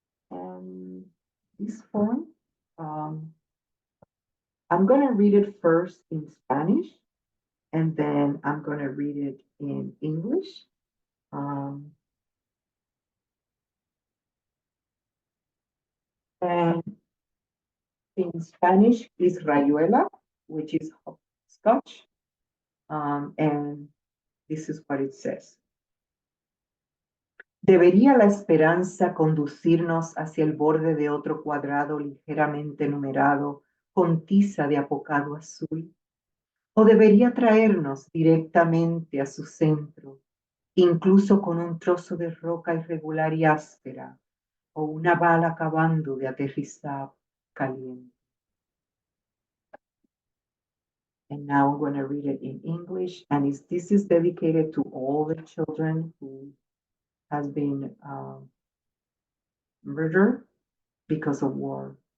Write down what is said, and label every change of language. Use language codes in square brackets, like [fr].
[en] And this poem, um, I'm going to read it first in Spanish, and then I'm going to read it in English. Um, and in Spanish is Rayuela, which is Scotch. And This is what it says. [es] ¿Debería la esperanza conducirnos hacia el borde de otro cuadrado ligeramente numerado con tiza de apocado azul? ¿O debería traernos directamente a su centro, incluso con un trozo de roca irregular y áspera, o una bala acabando de aterrizar caliente? [en] And now I'm going to read it in English, and this is dedicated to all the children who has been murdered because of war.